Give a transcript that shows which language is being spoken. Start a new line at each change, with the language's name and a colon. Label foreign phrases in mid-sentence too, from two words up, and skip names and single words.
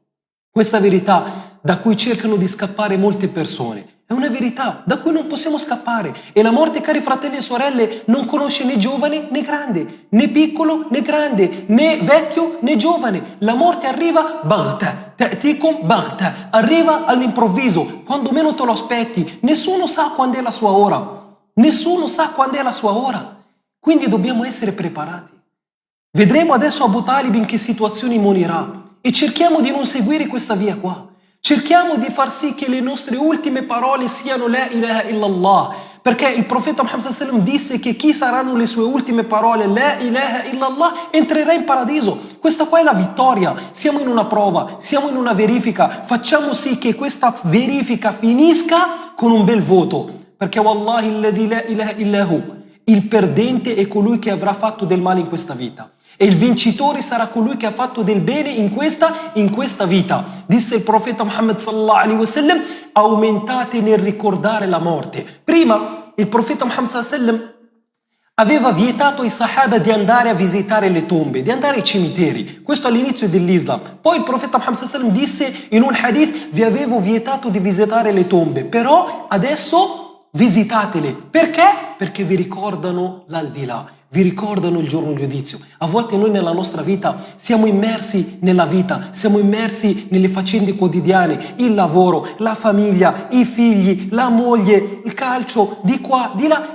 Italian: Questa verità da cui cercano di scappare molte persone è una verità da cui non possiamo scappare. E la morte, cari fratelli e sorelle, non conosce né giovane né grande, né piccolo né grande, né vecchio né giovane. La morte arriva
Arabic: بغتة تأتيكم بغتة,
Italian: arriva all'improvviso, quando meno te lo aspetti. Nessuno sa quando è la sua ora. Nessuno sa quando è la sua ora. Quindi dobbiamo essere preparati. Vedremo adesso Abu Talib in che situazioni morirà e cerchiamo di non seguire questa via qua. Cerchiamo di far sì che le nostre ultime parole siano
Arabic: لا إله إلا الله,
Italian: perché il profeta Muhammad
Arabic: صلى الله عليه وسلم
Italian: disse che chi saranno le sue ultime parole
Arabic: لا إله إلا الله
Italian: entrerà in paradiso. Questa qua è la vittoria. Siamo in una prova, siamo in una verifica. Facciamo sì che questa verifica finisca con un bel voto, perché
Arabic: والله الذي لا إله إلا هو,
Italian: il perdente è colui che avrà fatto del male in questa vita. E il vincitore sarà colui che ha fatto del bene in questa vita. Disse il profeta Muhammad
Arabic: صلى الله عليه وسلم:
Italian: aumentate nel ricordare la morte. Prima il profeta Muhammad
Arabic: صلى الله عليه وسلم
Italian: aveva vietato ai sahaba di andare a visitare le tombe, di andare ai cimiteri. Questo all'inizio dell'Islam. Poi il profeta Muhammad
Arabic: صلى الله عليه وسلم
Italian: disse in un hadith: vi avevo vietato di visitare le tombe, però adesso visitatele. Perché? Perché vi ricordano l'aldilà. Vi ricordano il giorno giudizio. A volte noi nella nostra vita siamo immersi nella vita, siamo immersi nelle faccende quotidiane, il lavoro, la famiglia, i figli, la moglie, il calcio, di qua, di là.